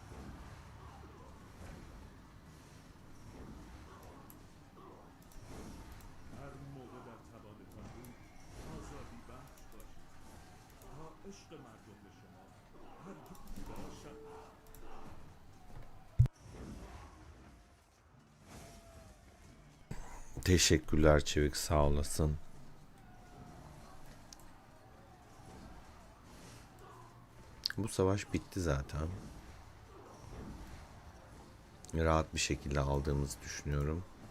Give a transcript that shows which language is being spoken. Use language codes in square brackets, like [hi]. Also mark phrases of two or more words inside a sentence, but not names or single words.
[fa] هر موقع در توانتان بود آزادی بخش باشید تا عشق مردم به شما هرگز باشد. [tr] Teşekkürler Çevik, sağ olasın. Bu savaş bitti zaten. Rahat bir şekilde aldığımızı düşünüyorum.